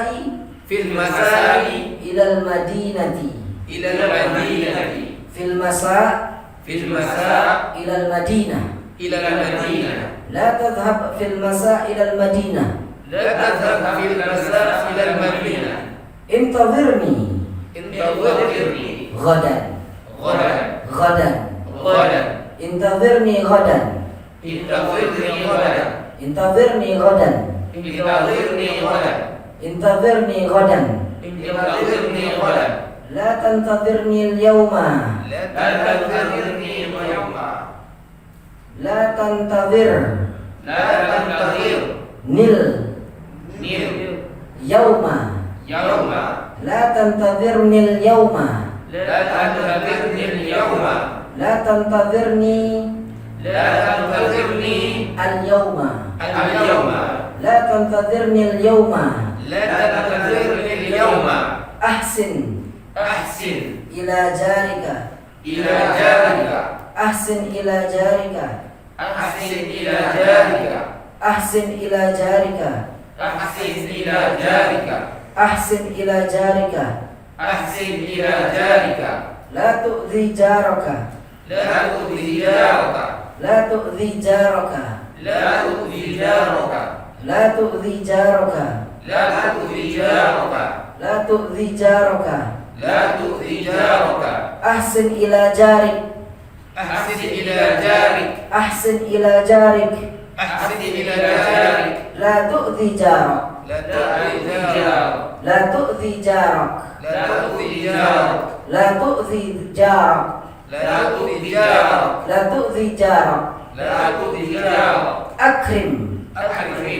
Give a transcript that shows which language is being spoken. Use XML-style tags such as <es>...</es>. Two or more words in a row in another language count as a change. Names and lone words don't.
<ar>في المساء إلى المدينة. إلى المدينة. في المساء في المساء إلى المدينة. إلى المدينة. لا تذهب في المساء إلى المدينة. لا تذهب في المساء إلى المدينة. Intadhirni Intadhirni ghadan. ghadan Ghadan. ghadan انتظرني غداً. انتظرني غداً انتظرني غداً. انتظرني غداً انتظرني غداً. انتظرني غداً لا تنتظرني اليوم. لا تنتظرني يوما لا تنتظر لا تنتظر nil nil yawma. yawma لا تنتظرني اليوم. لا تنتظرني يوما لا تنتظرني لا تنتظرني al-yawma. al-yawma لا تنتظرني اليوم. لا تنتظرني يوما Ahsin Ahsin إلى جارك. إلى جارك أحسن إلى جارك. أحسن إلى جارك أحسن إلى جارك. أحسن إلى جارك أحسن إلى جارك. أحسن إلى جارك لا تؤذِ جارك. لا تؤذِ جارك لا تؤذِ جارك. لا تؤذِ جارك لا تؤذِ جارك. لا تؤذِ جارك لا تؤذِ جارك. لا تؤذِ جارك أحسن إلى جارك. أحسن إلى جارك أحسن إلى جارك. أحسن إلى جارك لا تؤذِ جارك. لا تؤذِ جارك لا تؤذِ جارك. لا تؤذِ جارك لا تؤذِ جارك. لا تؤذِ جارك لا تؤذِ جارك. لا تؤذِ جارك Akrim Akrim</ar>